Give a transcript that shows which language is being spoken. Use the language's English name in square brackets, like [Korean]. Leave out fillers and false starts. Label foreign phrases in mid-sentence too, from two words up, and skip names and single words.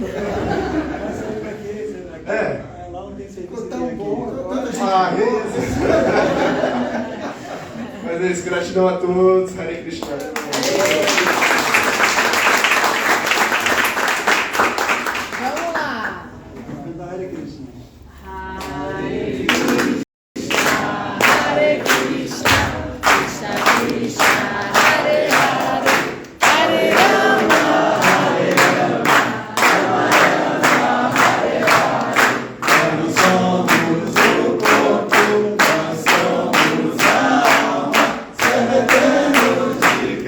[Portuguese] Lá não tem serviço. Tá bom, tanta gente Mas é isso, gratidão a todos, [Sanskrit] हरे कृष्ण. [Portuguese] Vamos lá. [Sanskrit] हरे कृष्ण. हरे कृष्ण, कृष्ण कृष्ण, हरे हरे, हरे राम, हरे राम, राम राम, हरे हरे. [Portuguese] Nós somos o corpo, nós somos a alma, servemos de